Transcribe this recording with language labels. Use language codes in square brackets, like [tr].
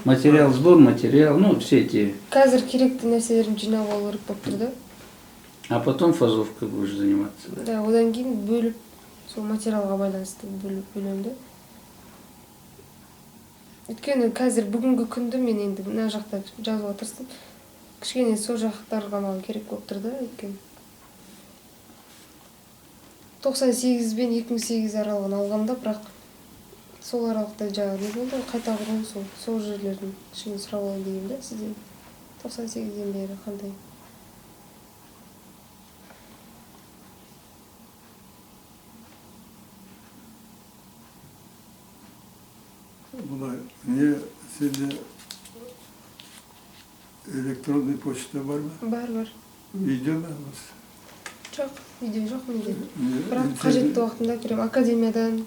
[ru] Материал, сбор материал, ну все эти. [kk] Қазір керекті нәрселерін жинап алу керек болып тұр да. [ru] А потом фазовкой будешь заниматься. Да? [kk] Да, одан кейін бөліп, сол материалға байланысты бөлем да. Өйткені қазір бүгінгі күнді мен енді мына жақта жазуға тырыстым. Кішкене сол жақтарға маған керек болып тұр да, өйткені. 98 бен 2008 аралығын алғамда, бірақ сол аралықта жаңағы не болды, қайта құру сол жерлерін кішкене сұрап алайын дегенмін да сізден. 98-ден бері қандай? Былай, не сенде электронный почта бар ма? Бар. Видео ма? Жоқ, видео жоқ менде. Не, Бірақ қажетті уақытында керем академиядан.